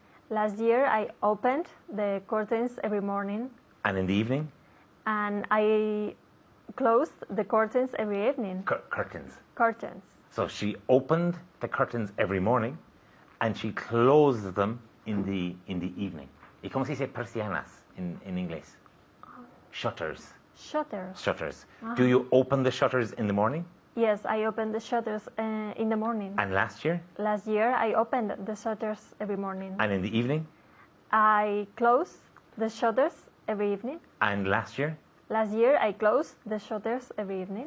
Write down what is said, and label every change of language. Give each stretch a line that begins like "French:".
English: Last year, I opened the curtains every morning, And in the evening? and I closed the curtains every evening. Curtains. Curtains. So she opened the curtains every morning, and she closed them in the evening.
Spanish: ¿Y cómo se dice persianas in inglés?
English: Shutters. Shutters. Shutters. Do you open the shutters in the morning? Yes, I opened the shutters in the morning. And last year? Last year, I opened the shutters every morning. And in the evening? I closed the shutters every evening. And last year? Last year, I closed the shutters every evening.